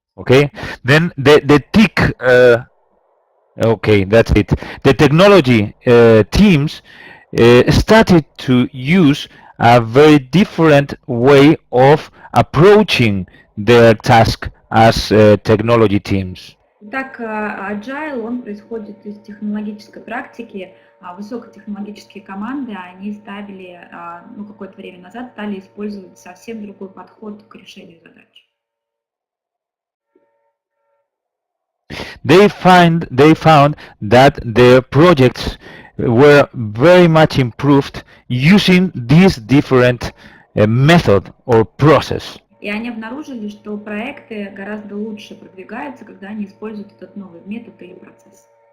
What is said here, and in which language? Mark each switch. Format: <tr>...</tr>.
<en>Okay, then the TIC, okay, that's it. The technology teams started to use a very different way of approaching their task as technology teams.</en> <ru>Итак, Agile, он происходит из технологической практики. Высокотехнологические команды, они какое-то время назад стали использовать совсем другой подход к решению задач.</ru> <en>They found that their projects were very much improved using this different method or process.</en> <ru>И они обнаружили, что проекты гораздо лучше продвигаются, когда они используют этот новый метод или процесс.</ru>